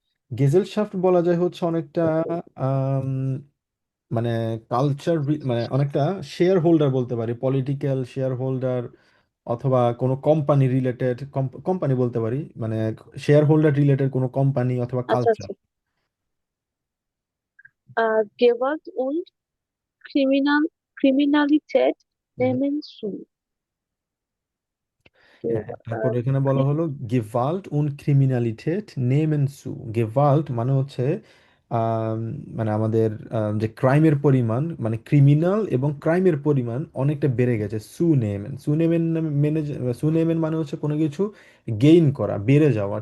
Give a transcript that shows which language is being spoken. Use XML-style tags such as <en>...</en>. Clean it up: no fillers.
<bn>গেজেলশাফট বলা যায় হচ্ছে অনেকটা আম, মানে কালচার, মানে অনেকটা শেয়ার হোল্ডার বলতে পারি, পলিটিক্যাল শেয়ার হোল্ডার, অথবা কোনো কোম্পানি রিলেটেড, কোম্পানি বলতে পারি, মানে শেয়ার হোল্ডার রিলেটেড কোনো কোম্পানি অথবা আচ্ছা কালচার। আচ্ছা।</bn> <de>Gewalt und Kriminalität nehmen zu.</de> <bn>হ্যাঁ, তারপর এখানে বলা হলো</bn> <de>গেভাল্ট উন ক্রিমিনালিটেট নেমেন সু।</de> <bn>গেভাল্ট মানে হচ্ছে আম, মানে আমাদের যে ক্রাইমের পরিমাণ, মানে ক্রিমিনাল এবং ক্রাইমের পরিমাণ অনেকটা বেড়ে গেছে। সু নেমেন, সু নেমেন মেনে, সু নেমেন মানে হচ্ছে কোনো কিছু গেইন করা, বেড়ে যাওয়া।</bn>